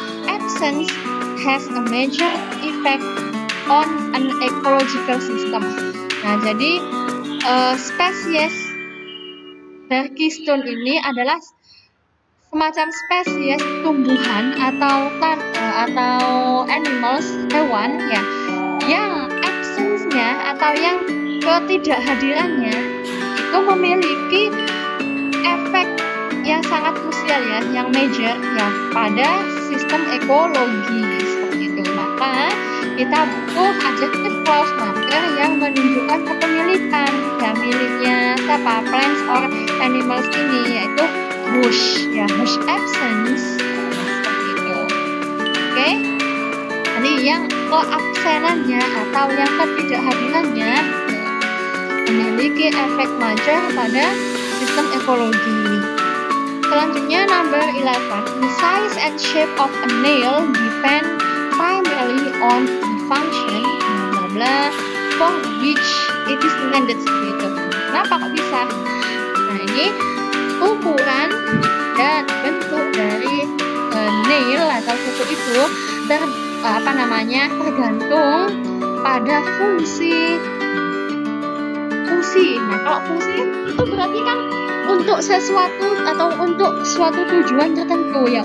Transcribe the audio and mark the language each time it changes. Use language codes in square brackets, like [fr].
[en] Absence has a major effect on an ecological system. [id] Nah, jadi spesies dari keystone ini adalah semacam spesies tumbuhan atau animals, hewan ya, yang absence-nya atau yang ketidakhadirannya itu memiliki efek yang sangat krusial ya, yang major ya pada sistem ekologi seperti itu. Maka kita butuh adjective clause marker yang menunjukkan kepemilikan ya, miliknya siapa, [en] plants or animals [id] ini, yaitu bush ya, bush absence seperti itu. Oke, jadi yang keabsenannya atau yang ketidakhadirannya memiliki efek major pada sistem ekologi. Selanjutnya [en] number 11, the size and shape of a nail depend primarily on the function bla bla for which it is intended. [id] Gitu. Kenapa kok bisa? Nah, ini ukuran dan bentuk dari nail atau kuku itu tergantung pada fungsi. Nah, kalau fungsi itu berarti kan untuk sesuatu atau untuk suatu tujuan tertentu ya.